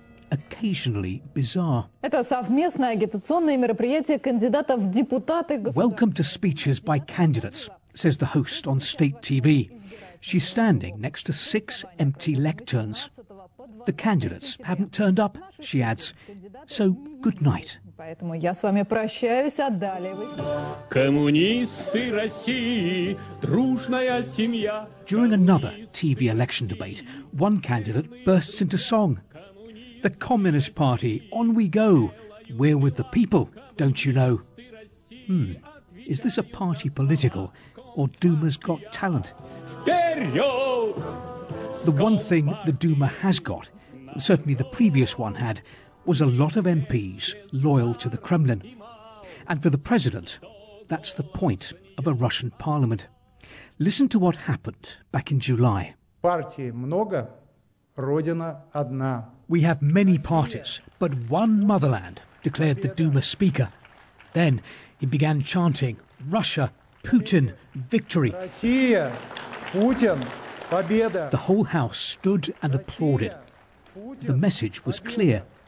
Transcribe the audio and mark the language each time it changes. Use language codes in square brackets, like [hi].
[en] Occasionally bizarre. Welcome to speeches by candidates, says the host on state TV. She's standing next to six empty lecterns. The candidates haven't turned up, she adds. So, good night. [ru] Поэтому я с вами прощаюсь, а далее вы... Коммунисты России, дружная семья. [en] During another TV election debate, one candidate bursts into song. The Communist Party, on we go. We're with the people, don't you know? Is this a party political, or Duma's got talent? The one thing the Duma has got, certainly the previous one had, was a lot of MPs loyal to the Kremlin. And for the president, that's the point of a Russian parliament. Listen to what happened back in July. [ru] Партии много, родина одна. [en] We have many parties, but one motherland, declared the Duma speaker. Then he began chanting, Russia, Putin, victory. [ru] Россия, Путин, победа. [en] The whole house stood and applauded. The message was clear.